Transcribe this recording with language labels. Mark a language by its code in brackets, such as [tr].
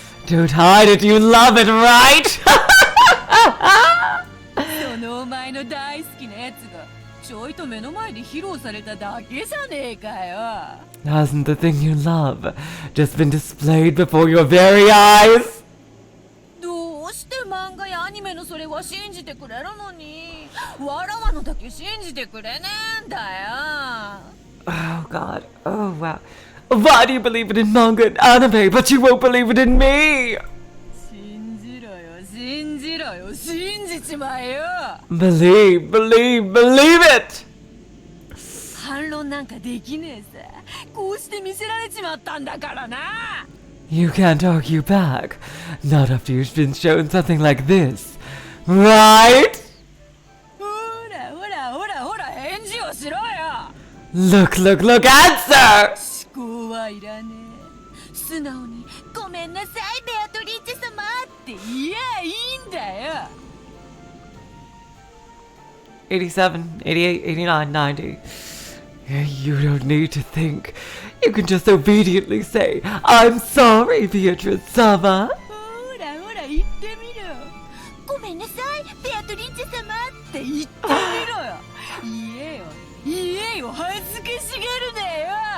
[en] Don't hide it, you love it, right? [ja] そのお前の大好きなやつがちょいと目の前で披露されただけじゃねえかよ。 [en] Hasn't the thing you love just been displayed before your very eyes? [ja] どうして漫画やアニメのそれは信じてくれるのにわらわのだけ信じてくれねえんだよ。 [en] Oh god, oh wow. Why do you believe it in manga and anime, but you won't believe it in me? [ja] 信じろよ信じろよ信じちまえよ。 [en] Believe it! [ja] 反論なんかできねえさ。こうして見せられちまったんだからな。 [en] You can't argue back. Not after you've been shown something like this. Right? [ja] ほらほらほらほら返事をしろよ。 [en] Look, answer! [ja] 思考はいらねえ。素直にごめんなさいベアトリーチェ様って言えばいいんだよ。 [en] 87, 88, 89, 90. You don't need to think. You can just obediently say, I'm sorry, Beatrice-sama. [ja] ほらほら言ってみろ。ごめんなさい、ベアトリーチェ様って言ってみろよ。言えよ、恥ずかしがるなよ。